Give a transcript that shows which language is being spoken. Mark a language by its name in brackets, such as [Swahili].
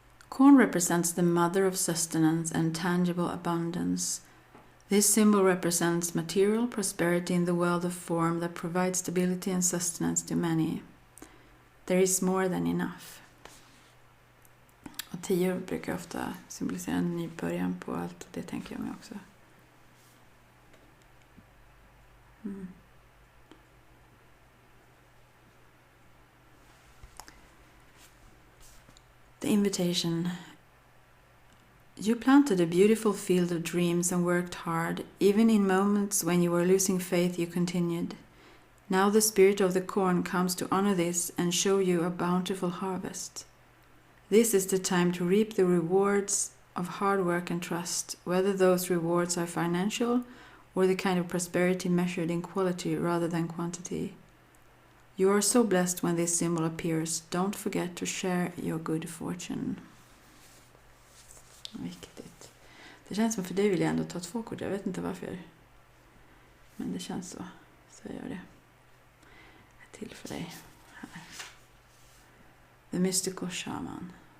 [English] Corn represents the mother of sustenance and tangible abundance. This symbol represents material prosperity in the world of form that provides stability and sustenance to many. There is more than enough. [Swedish] Och 10 brukar ofta symbolisera en ny början på allt. Det tänker jag mig också. [English] The invitation. You planted a beautiful field of dreams and worked hard. Even in moments when you were losing faith, you continued. Now the spirit of the corn comes to honor this and show you a bountiful harvest. This is the time to reap the rewards of hard work and trust, whether those rewards are financial or the kind of prosperity measured in quality rather than quantity. You are so blessed when this symbol appears. Don't forget to share your good fortune. [Swedish] Viktigt. Det känns som för dig vill jag ändå ta 2 kort. Jag vet inte varför. Men det känns så. Så jag gör det. Ett till för dig. Här. [English] The Mystical Shaman.